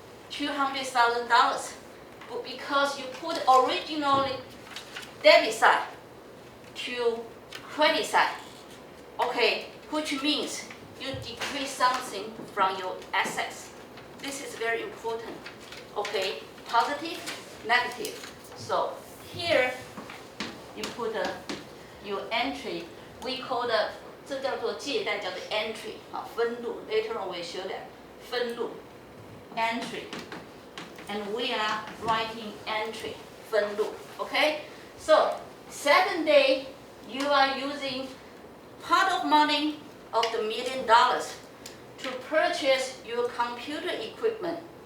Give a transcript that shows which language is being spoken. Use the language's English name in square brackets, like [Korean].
[English] $200,000. Because you put originally debit side to credit side. Okay, which means you decrease something from your assets. This is very important. Okay, positive, negative. So here you put your entry. We call [Chinese] 这叫做借贷，叫做 entry 啊，分录。 [English] Later on we show that 分录 entry, and we are writing entry 分录。 Okay, so second day you are using part of money of the $1 million to purchase your computer equipment.